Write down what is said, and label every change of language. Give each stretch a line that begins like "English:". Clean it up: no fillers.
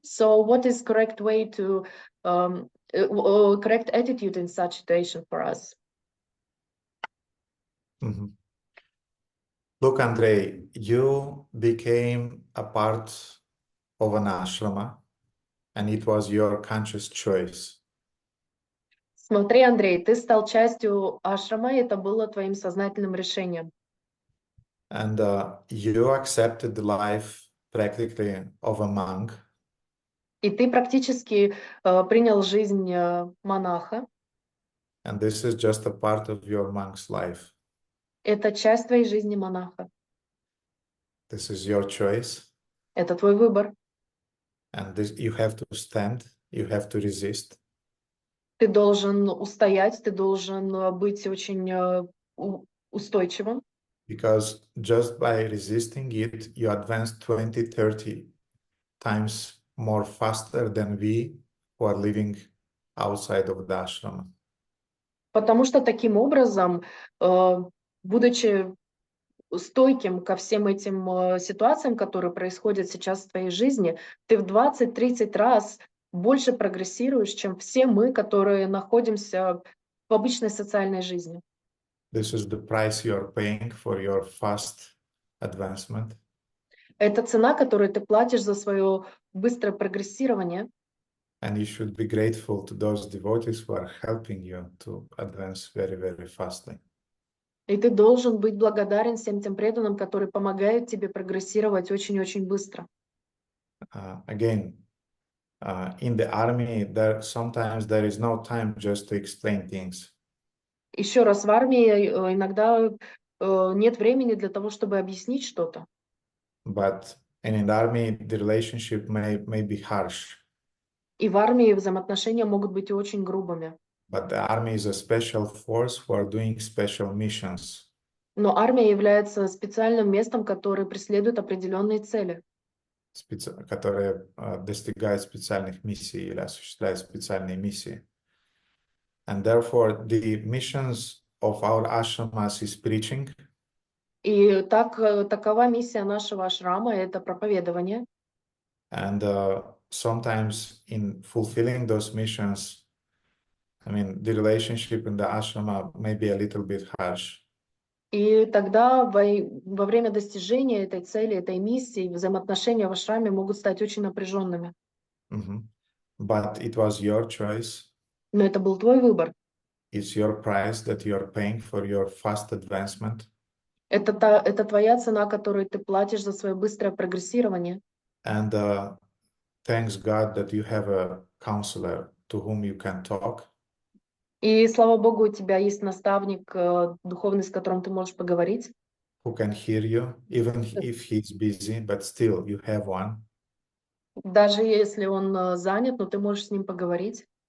English: So what is correct way to correct attitude in such situation for us? Mm-hmm. Look, Andrei, you became a part of an ashrama, and it was your conscious choice.
Russian: Смотри, Андрей, ты стал частью ашрама, и это было твоим сознательным решением.
English: And you accepted the life practically of a monk.
Russian: И ты практически принял жизнь монаха.
English: And this is just a part of your monk's life.
Russian: Это часть твоей жизни монаха.
English: This is your choice.
Russian: Это твой выбор.
English: And this, you have to stand, you have to resist.
Russian: Ты должен устоять, ты должен быть очень устойчивым.
English: Because just by resisting it, you advance 20, 30 times more faster than we who are living outside of the ashrama.
Russian: Потому что таким образом, будучи стойким ко всем этим ситуациям, которые происходят сейчас в твоей жизни, ты в 20-30 раз больше прогрессируешь, чем все мы, которые находимся в обычной социальной жизни.
English: This is the price you are paying for your fast advancement.
Russian: Это цена, которую ты платишь за свое быстрое прогрессирование.
English: And you should be grateful to those devotees who are helping you to advance very, very fastly.
Russian: И ты должен быть благодарен всем тем преданным, которые помогают тебе прогрессировать очень-очень быстро.
English: Again, in the army, sometimes there is no time just to explain things.
Russian: Еще раз, в армии иногда нет времени для того, чтобы объяснить что-то.
English: But in the army, the relationship may be harsh.
Russian: И в армии взаимоотношения могут быть очень грубыми.
English: But the army is a special force who are doing special missions.
Russian: Но армия является специальным местом, которое преследует определенные цели. Которые достигают специальных миссий или осуществляют специальные миссии.
English: And therefore, the missions of our ashramas is preaching.
Russian: И такова миссия нашего ашрама, это проповедование.
English: And sometimes in fulfilling those missions, I mean, the relationship in the ashrama may be a little bit harsh.
Russian: И тогда во время достижения этой цели, этой миссии, взаимоотношения в ашраме могут стать очень напряженными.
English: Mhm. But it was your choice.
Russian: Но это был твой выбор.
English: It's your price that you're paying for your fast advancement.
Russian: Это твоя цена, которую ты платишь за свое быстрое прогрессирование.
English: And thanks God that you have a counselor to whom you can talk,
Russian: И слава Богу, у тебя есть наставник духовный, с которым ты можешь поговорить.
English: who can hear you, even if he's busy, but still you have one.
Russian: Даже если он занят, но ты можешь с ним поговорить.